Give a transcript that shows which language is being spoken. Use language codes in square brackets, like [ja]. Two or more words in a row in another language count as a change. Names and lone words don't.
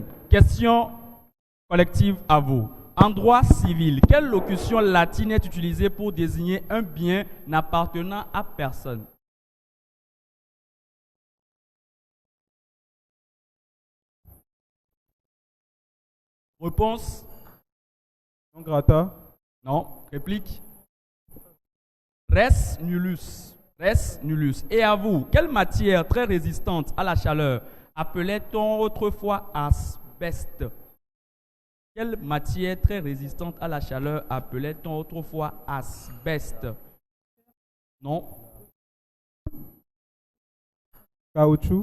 [fr] Question collective à vous. En droit civil, quelle locution latine est utilisée pour désigner un bien n'appartenant à personne? Réponse? [la] Non grata. [fr] Non. Réplique? [la] Res nullus. Res nullus. [fr] Et à vous, quelle matière très résistante à la chaleur appelait-on autrefois asbeste? Quelle matière très résistante à la chaleur appelait-on autrefois asbeste? Non. Caoutchouc.